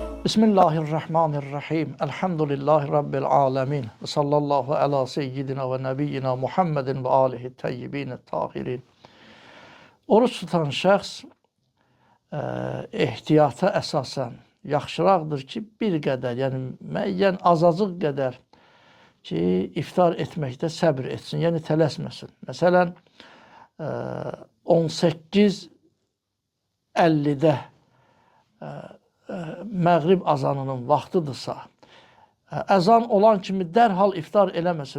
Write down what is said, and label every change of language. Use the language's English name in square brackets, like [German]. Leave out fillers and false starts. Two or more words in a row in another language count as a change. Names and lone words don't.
[Arabic] بسم الله الرحمن الرحيم. الحمد لله رب العالمين. وصلى الله على سيدنا ونبينا محمد وآله الطيبين الطاهرين. [Azerbaijani] Oruç tutan şəxs ehtiyata əsasən yaxşıraqdır ki, bir qədər, yəni müəyyən azacıq qədər ki, iftar etməkdə səbr etsin, yəni tələsməsin. Məsələn, 18:50-də məğrib azanının vaxtıdırsa, əzan olan kimi dərhal iftar eləməsin.